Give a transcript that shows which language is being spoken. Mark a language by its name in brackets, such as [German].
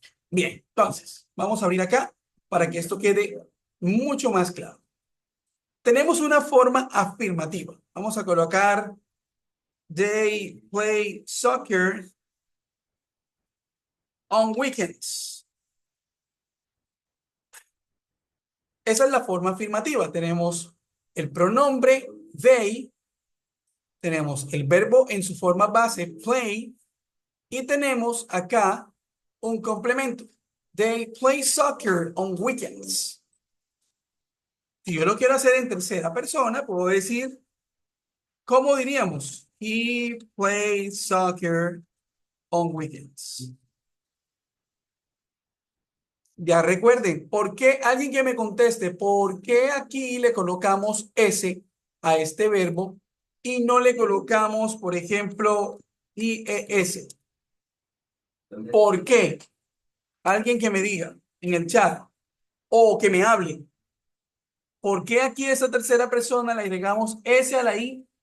[Spanish] Bien, entonces, vamos a abrir acá para que esto quede mucho más claro. Tenemos una forma afirmativa. Vamos a colocar [English] they play soccer on weekends. [Spanish] Esa es la forma afirmativa. Tenemos el pronombre they, tenemos el verbo en su forma base, play, y tenemos acá un complemento. [English] They play soccer on weekends. [Spanish] Si yo lo quiero hacer en tercera persona, puedo decir, ¿cómo diríamos? [English] He plays soccer on weekends. [Spanish] Ya recuerden, ¿por qué? Alguien que me conteste, ¿por qué aquí le colocamos S a este verbo y no le colocamos, por ejemplo, IES? ¿Por qué? Alguien que me diga en el chat o que me hable. ¿Por qué aquí a esa tercera persona le agregamos S a la I